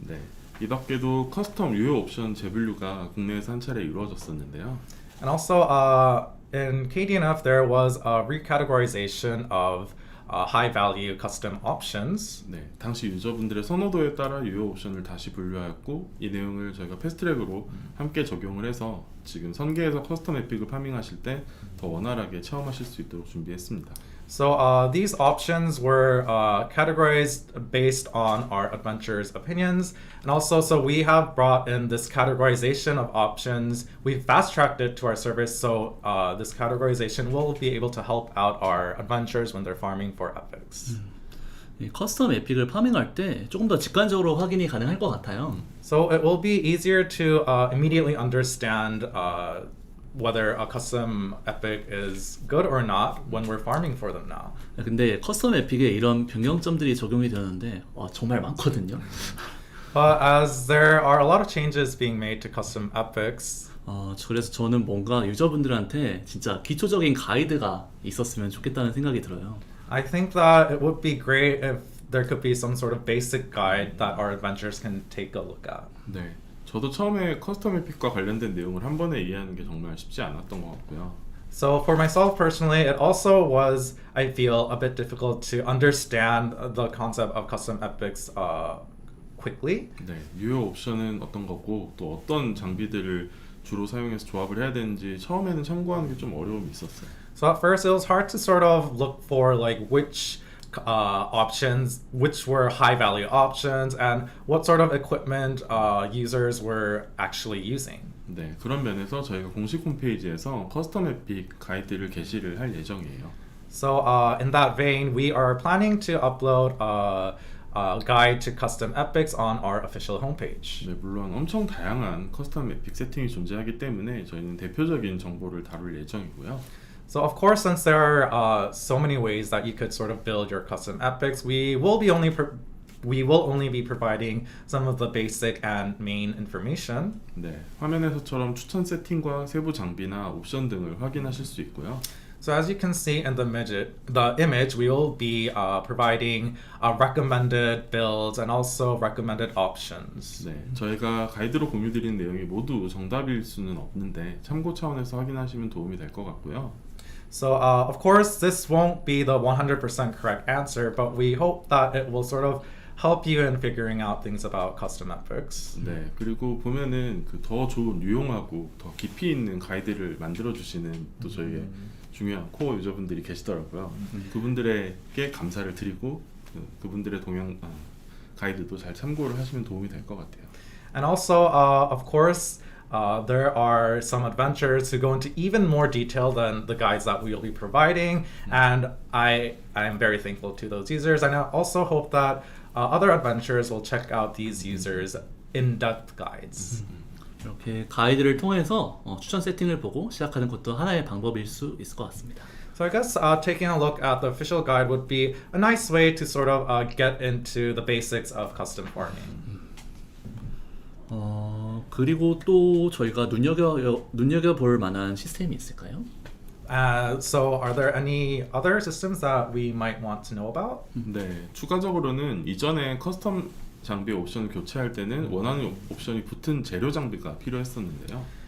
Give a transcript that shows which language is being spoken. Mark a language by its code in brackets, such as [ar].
[ko] 네, 이 밖에도 커스텀 유효 옵션 재분류가 국내에서 한 차례 이루어졌었는데요. [en] And also in KDNF there was a recategorization of high value custom options. [ko] 네, 당시 유저분들의 선호도에 따라 유효 옵션을 다시 분류하였고 이 내용을 저희가 패스트트랙으로 함께 적용을 해서 지금 선계에서 커스텀 에픽을 파밍하실 때 더 원활하게 체험하실 수 있도록 준비했습니다. [en] So these options were categorized based on our adventurers' opinions, and also so we have brought in this categorization of options. We've fast-tracked it to our service, so this categorization will be able to help out our adventurers when they're farming for epics. [ko] 이 커스텀 에픽을 파밍할 때 조금 더 직관적으로 확인이 가능할 것 같아요. [en] So it will be easier to immediately understand whether a custom epic is good or not when we're farming for them now. [ko] 근데 커스텀 에픽에 이런 변경점들이 적용이 되는데 정말 많거든요. [en] But as there are a lot of changes being made to custom epics, [ko] 그래서 저는 뭔가 유저분들한테 진짜 기초적인 가이드가 있었으면 좋겠다는 생각이 들어요. [en] I think that it would be great if there could be some sort of basic guide that our adventurers can take a look at. [ko] 네, 저도 처음에 커스텀 에픽과 관련된 내용을 한 번에 이해하는 게 정말 쉽지 않았던 것 같고요. [en] So for myself personally, it also was, I feel, a bit difficult to understand the concept of custom epics quickly. [ko] 네, 유효 옵션은 어떤 거고 또 어떤 장비들을 주로 사용해서 조합을 해야 되는지 처음에는 참고하는 게 좀 어려움이 있었어요. [en] So at first, it was hard to sort of look for like which options, which were high value options, and what sort of equipment users were actually using. [ko] 네, 그런 면에서 저희가 공식 홈페이지에서 커스텀 에픽 가이드를 게시를 할 예정이에요. [en] So in that vein, we are planning to upload a guide to custom epics on our official homepage. [ko] 네, 물론 엄청 다양한 커스텀 에픽 세팅이 존재하기 때문에 저희는 대표적인 정보를 다룰 예정이고요. [en] So of course, since there are so many ways that you could sort of build your custom epics, we will only be providing some of the basic and main information. [ko] 네, 화면에서처럼 추천 세팅과 세부 장비나 옵션 등을 확인하실 수 있고요. [en] So as you can see in the image, we will be providing recommended builds and also recommended options. [ko] 네, 저희가 가이드로 공유드린 내용이 모두 정답일 수는 없는데 참고 차원에서 확인하시면 도움이 될 것 같고요. [en] So of course, this won't be the 100% correct answer, but we hope that it will sort of help you in figuring out things about custom epics. [ko] 네, 그리고 보면은 그 더 좋은 유용하고 더 깊이 있는 가이드를 만들어 주시는 또 저희의 중요한 코어 유저분들이 계시더라고요. 그분들에게 감사를 드리고 그분들의 가이드도 잘 참고를 하시면 도움이 될 것 같아요. [en] And also, of course, there are some adventurers who go into even more detail than the guides that we will be providing, and I am very thankful to those users. And I also hope that other adventurers will check out these users' in-depth guides. [ko] 이렇게 가이드를 통해서 추천 세팅을 보고 시작하는 것도 하나의 방법일 수 있을 것 같습니다. [en] So I guess taking a look at the official guide would be a nice way to sort of get into the basics of custom farming. [ko] 그리고 또 저희가 눈여겨볼 만한 시스템이 있을까요? [en] So are there any other systems that we might want to know about? [ko] 네, 추가적으로는 이전에 커스텀 장비 옵션을 교체할 때는 원하는 옵션이 붙은 재료 장비가 필요했었는데요.